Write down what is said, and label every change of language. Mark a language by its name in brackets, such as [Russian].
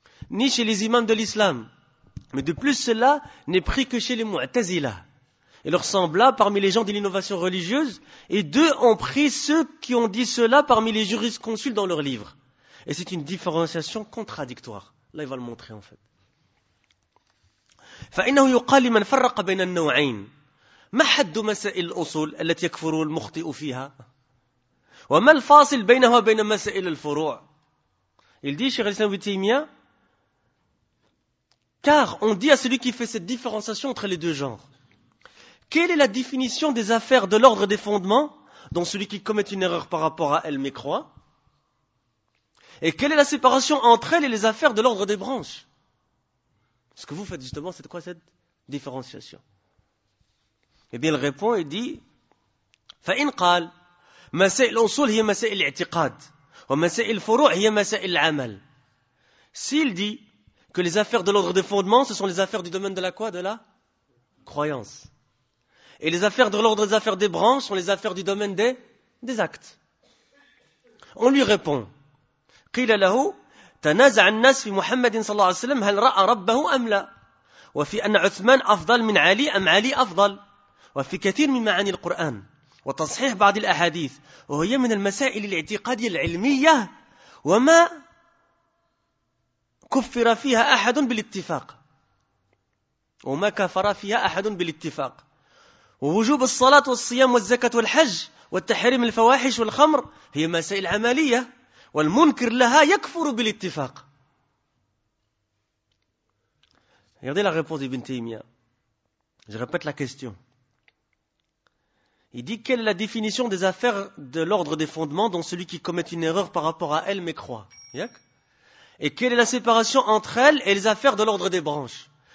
[French] Ni chez les imams de l'islam. Mais de plus, cela n'est pris que chez les Mu'tazila. Et leur semblables parmi les gens de l'innovation religieuse, et deux ont pris ceux qui ont dit cela parmi les jurisconsultes dans leurs livres. Et c'est une différenciation contradictoire. Là, il va le montrer en fait. [Arabic] فَإِنَّهُ يُقَالْ لِمَنْ فَرَّقَ بَيْنَ النَّوْعَيْنِ ما حد مسائل الأصول التي يكفر المخطئ فيها وما الفاصل بينها وبين مسائل الفروع. [French] Il dit, Cheikh Al-Islam Ibn Taymiyyah, car on dit à celui qui fait cette différenciation entre les deux genres, quelle est la définition des affaires de l'ordre des fondements dont celui qui commet une erreur par rapport à elle mécroit, et quelle est la séparation entre elles et les affaires de l'ordre des branches? Ce que vous faites justement, c'est quoi cette différenciation? Eh bien, il répond et dit, [Arabic] فَإِنْ قَالْ مَسَئِ الْأُصُولِ هِيَ مَسَئِ الْإِعْتِقَادِ وَمَسَئِ الْفُرُوعِ هِيَ مَسَئِ الْعَمَلِ. [French] S'il dit que les affaires de l'ordre des fondements, ce sont les affaires du domaine de la quoi? De la croyance. Et les affaires de l'ordre des affaires des branches sont les affaires du domaine des actes. On lui répond, [Arabic] قِيلَ لَهُ تَنَازَعَ النَّاسِ فِي مُحَمَّدٍ صَلَّى اللَّهُ عَلَيْهِ وَسَلَّمَ هَلْ رَأَى رَبَّهُ أَمْ لَا وَفِي أَنَّ عُثْمَانَ أَفْضَلُ مِنْ عَلِيٍّ أَمْ عَلِيٌّ أَفْضَلُ وفي كثير من معاني القرآن وتصحيح بعض الأحاديث وهي من المسائل الاعتقادية العلمية وما كفر فيها أحد بالاتفاق وما كفر فيها أحد بالاتفاق ووجوب الصلاة والصيام والزكاة والحج والتحريم الفواحش والخمر هي مسائل عملية والمنكر لها يكفر بالاتفاق. [French] Regardez la réponse d'Ibn Taymiyyah. Je répète la question. Il dit, quelle est la définition des affaires de l'ordre des fondements dont celui qui commet une erreur par rapport à elle mécroit? Et quelle est la séparation entre elles et les affaires de l'ordre des branches?